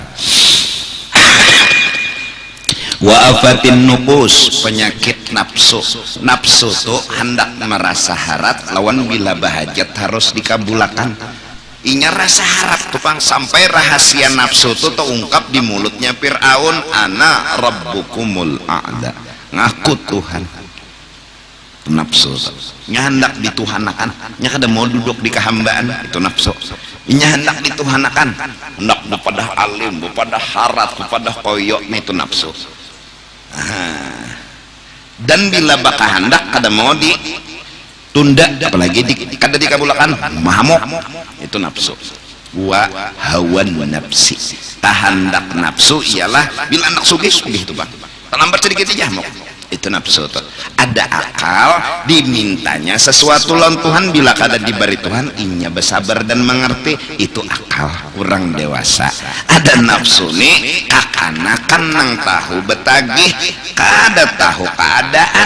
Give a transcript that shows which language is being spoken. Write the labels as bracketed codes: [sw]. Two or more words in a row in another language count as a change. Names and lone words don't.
[ar] وآفات النفوس, [id] penyakit nafsu. [bjn] Nafsu tuh hendak merasa harap lawan bila bahajat harus dikabulakan. Inya rasa harap tukang sampai rahasia nafsu tuh terungkap di mulutnya Fir'aun, [ar] أنا ربكم الأعلى, [bjn] ngaku Tuhan. Nafsu nya hendak dituhanakan, nya kada mau duduk di kehambaan, itu nafsu. Inya hendak dituhanakan, hendak kepada alim, kepada harat, kepada koyok, itu nafsu. Dan bila bakal hendak kada mau ditunda, apalagi kada dikabulakan, mahamuk, itu nafsu. [ar] وهوى النفس, [bjn] tahandak nafsu ialah bila anak sugih itu bang, terlambat sedikit aja mau, itu nafsu tuh. Ada akal dimintanya sesuatu lawan Tuhan, bila kada diberi Tuhan inya bersabar dan mengerti, itu akal orang dewasa. Ada nafsu nih kakanakan nang tahu betagih, kada tahu keadaan.